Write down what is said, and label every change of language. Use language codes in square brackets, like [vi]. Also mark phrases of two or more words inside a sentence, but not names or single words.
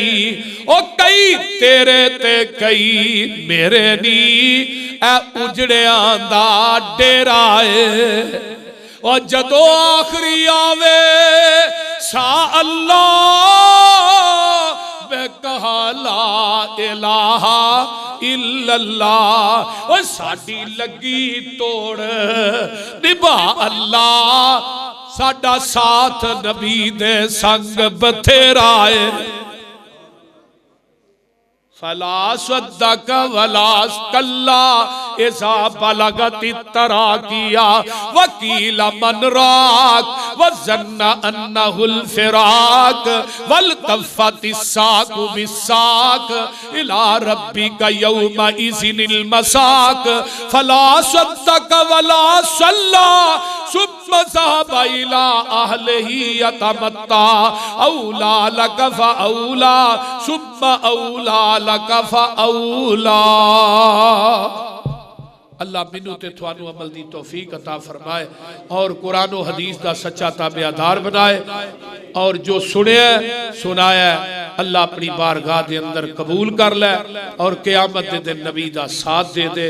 [pa] او کئی تیرے تے کئی میرے نی اے اجڑیاں دا ڈیرا ہے. اور جدوں آخری آوے سا اللہ میں کہا [ar] لا إله إلا الله. [pa] اور ساڈی لگی توڑ نبھا اللہ، ساڈا ساتھ نبی دے سنگ بتھیرا ہے. [ar] فلا صدق ولا كلا إذا بلغت التراقي وقيل من راق وظن أنه الفراق والتفت الساق بالساق إلى ربك يومئذ المساق. فلا صدق ولا صلى ثم ذهب إلى أهله يتمطى أولى لك فأولى ثم أولى لك فأولى. [pa] اللہ مینوں تے تہانوں عمل دی توفیق عطا فرمائے اور قرآن اور حدیث دا سچا تابعدار بنائے اور جو سنیا سنایا اللہ اپنی بارگاہ دے اندر قبول کر لے اور قیامت دے دن نبی دا ساتھ دے دے.